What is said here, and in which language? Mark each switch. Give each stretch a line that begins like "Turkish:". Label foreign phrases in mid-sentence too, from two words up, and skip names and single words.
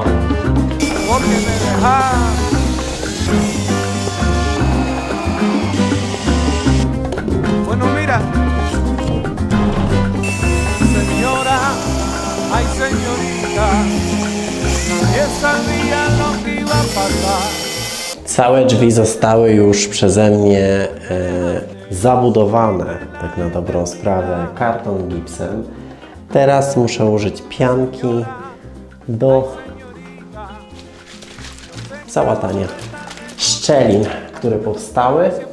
Spanish: ¿por qué me dejas? Bueno, mira, señora, ay, señorita,
Polish: Całe drzwi zostały już przeze mnie zabudowane, tak na dobrą sprawę, karton gipsem. Teraz muszę użyć pianki do załatania szczelin, które powstały.